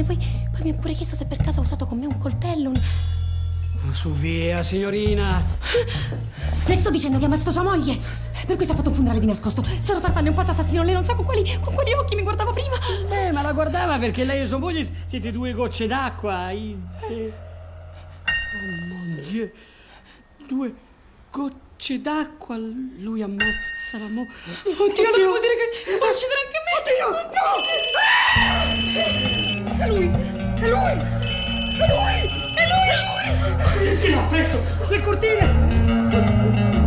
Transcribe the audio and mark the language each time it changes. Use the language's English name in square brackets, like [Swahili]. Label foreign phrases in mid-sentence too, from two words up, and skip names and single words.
[Italian] Poi mi ha pure chiesto se per caso ha usato con me un coltello, Ma su via, signorina! Le sto dicendo che ha ammazzato sua moglie! Per questo ha fatto un funerale di nascosto. Signor Tartana è un pazzo assassino, lei non sa con quali occhi mi guardava prima. Ma la guardava perché lei e sua moglie siete 2 gocce d'acqua. [French] Oh mon Dieu! [Italian] 2 gocce d'acqua, lui ammazza la moglie. Oddio, non devo dire che può uccidere anche me! Oddio! È lui! Di là, presto! Le cortine!